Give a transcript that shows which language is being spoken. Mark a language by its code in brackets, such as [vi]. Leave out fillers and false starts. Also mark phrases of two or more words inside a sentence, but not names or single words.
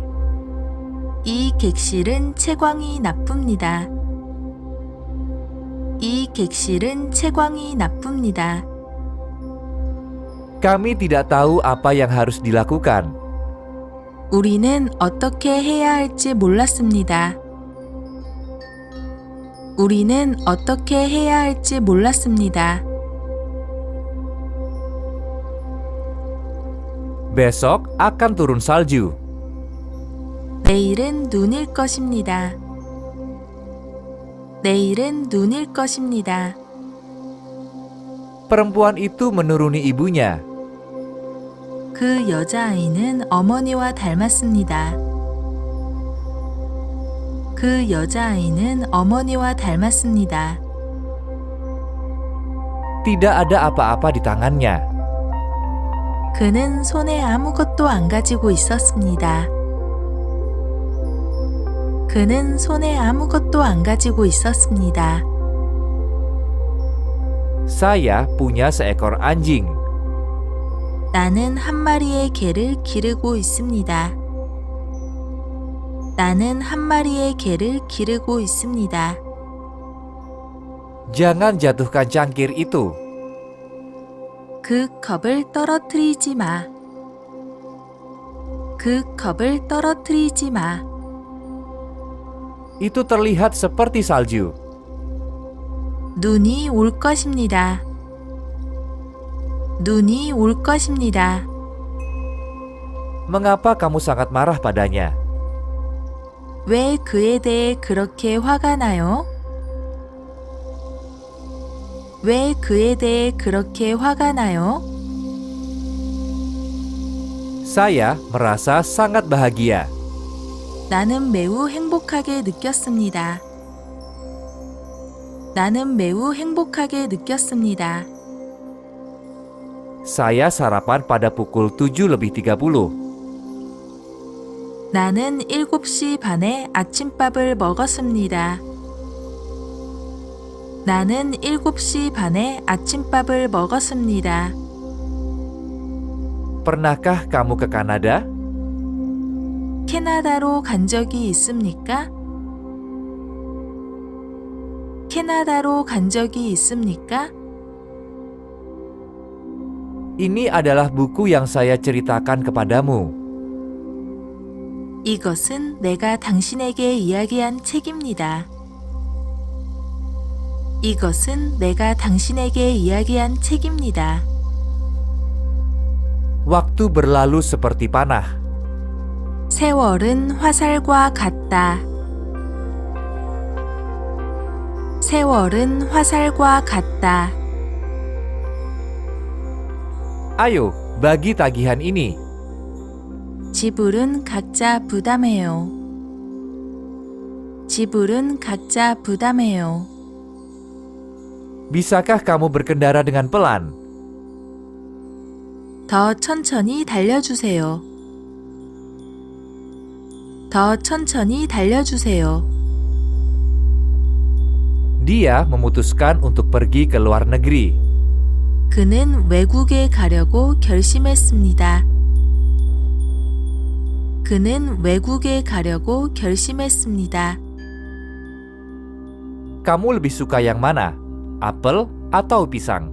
[ko] 이 객실은 채광이 나쁩니다. 이 객실은 채광이 나쁩니다. [id] Kami tidak tahu apa yang harus dilakukan. [ko] 우리는 어떻게 해야 할지 몰랐습니다. 우리는 어떻게 해야 할지 몰랐습니다. [id] Besok akan turun salju. [ko] 내일은 눈일 것입니다. 내일은 눈일 것입니다. [id] Perempuan itu menuruni ibunya. [ko] 그 여자아이는 어머니와 닮았습니다. 그 여자아이는 어머니와 닮았습니다. [id] Tidak ada apa-apa di tangannya. [ko] 그는 손에 아무것도 안 가지고 있었습니다. 그는 손에 아무것도 안 가지고 있었습니다. [id] Saya punya seekor anjing. [ko] 나는 한 마리의 개를 기르고 있습니다. 나는 한 마리의 개를 기르고 있습니다. [id] Jangan jatuhkan cangkir itu. [ko] 그 컵을 떨어뜨리지 마. 그 컵을 떨어뜨리지 마. [id] Itu terlihat seperti salju. [ko] 눈이 올 것입니다. 눈이 올 것입니다. [id] Mengapa kamu sangat marah padanya? [ko] 왜 그에 대해 그렇게 화가 나요? 왜 그에 대해 그렇게 화가 나요? [id] Saya merasa sangat bahagia. [ko] 나는 매우 행복하게 느꼈습니다. 나는 매우 행복하게 느꼈습니다. [id] Saya sarapan pada pukul 7:30. [ko] 나는 7시 반에 아침밥을 먹었습니다. 나는 7시 반에 아침밥을 먹었습니다. [id] Pernahkah kamu ke Kanada? [ko] 캐나다로 간 적이 있습니까? 캐나다로 간 적이 있습니까? [id] Ini adalah buku yang saya ceritakan kepadamu. [ko] 이것은 내가 당신에게 이야기한 책입니다. 이것은 내가 당신에게 이야기한 책입니다. [id] Waktu berlalu seperti panah. [ko] 세월은 화살과 같다. 세월은 화살과 같다. [id] Ayo, bagi tagihan ini. [ko] 지불은 각자 부담해요. 지불은 각자 부담해요. [id] Bisakah kamu berkendara dengan pelan? [ko] 더 천천히 달려주세요. 더 천천히 달려주세요. [id] Dia memutuskan untuk pergi ke luar negeri. [ko] 그는 외국에 가려고 결심했습니다. 그는 외국에 가려고 결심했습니다. [id] Kamu lebih suka yang mana? Apel atau pisang?